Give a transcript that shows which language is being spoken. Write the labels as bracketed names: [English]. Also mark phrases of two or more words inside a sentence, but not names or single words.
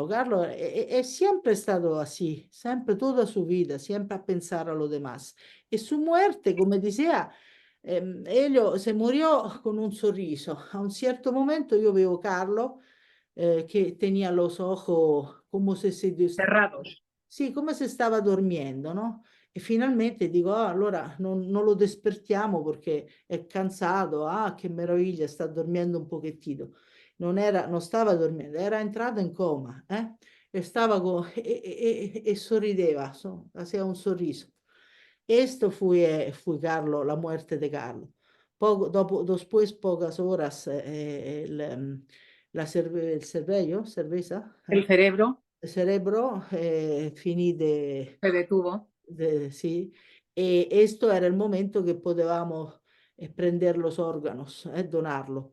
[Spanish] Carlo es siempre estado así, siempre toda su vida, siempre a pensar a lo demás. Y su muerte, como decía, Elio se murió con un sorriso. A un cierto momento yo veo Carlo que tenía los ojos como si Cerrados. sí, como se estaba durmiendo, ¿no? [Italian] E finalmente dico, "Ah, allora non lo despertiamo perché è cansato, ah che meraviglia, sta dormendo un pochettino." Non stava dormendo, era entrato in coma, e stava e sorrideva, [Spanish] hacía un [Italian] sorriso. [Spanish] Esto fue Carlo, la muerte de Carlo. Después, pocas horas, el cerveza, El cerebro el cerebro, finì se detuvo. sí, esto era el momento que podíamos prender los órganos, donarlos,